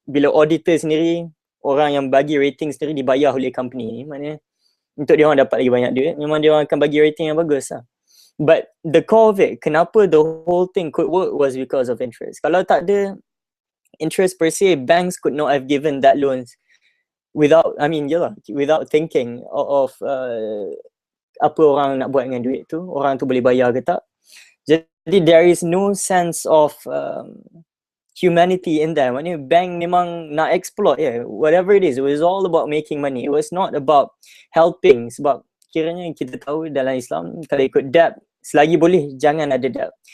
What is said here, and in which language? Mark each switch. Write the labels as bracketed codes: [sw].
[ms] Bila auditor sendiri, orang yang bagi rating sendiri dibayar oleh company ni, maknanya untuk dia orang dapat lagi banyak duit, memang dia orang akan bagi rating yang bagus lah. [en] But the core of it, [ms] kenapa [en] the whole thing could work was because of interest. [ms] Kalau tak ada interest per se, [en] banks could not have given that loans without thinking of [ms] apa orang nak buat dengan duit tu, orang tu boleh bayar ke tak. Jadi [en] there is no sense of humanity in there. [ms] Maknanya bank memang nak [en] exploit whatever it is. It was all about making money. It was not about helping. [ms] Sebab kiranya kita tahu dalam Islam, kalau ikut debt, selagi boleh jangan ada debt.